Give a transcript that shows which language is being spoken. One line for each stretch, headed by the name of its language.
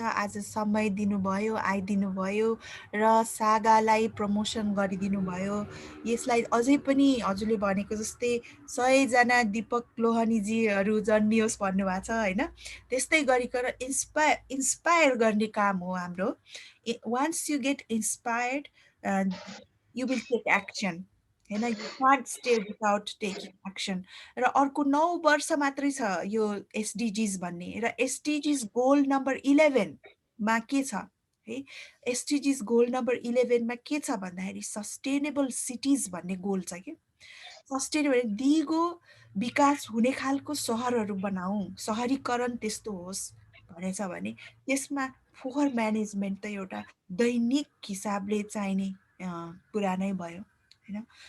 Nepali: आज समय दिनुभयो, आइदिनु भयो र सागालाई प्रमोसन गरिदिनु भयो। यसलाई अझै पनि हजुरले भनेको जस्तै 100 जना दीपक लोहानीजीहरू जन्मियोस् भन्नुभएको छ हैन। त्यस्तै गरिकन इन्स्पायर गर्ने काम हो हाम्रो।
English: Once you get inspired, you will take action. हैन, you can't stay without taking action.
Nepali: र अर्को 9 वर्ष मात्रै छ यो SDGs भन्ने। र SDGs गोल नम्बर 11 मा के छ है? SDGs गोल नम्बर 11 मा के छ भन्दाखेरि सस्टेनेबल सिटीज भन्ने गोल छ के। सस्टेनेबल दिगो विकास हुने खालको सहरहरू बनाऊ, सहरीकरण त्यस्तो होस् भनेछ भने त्यसमा फोहोर म्यानेजमेन्ट त एउटा दैनिक हिसाबले चाहिने कुरा नै भयो हैन।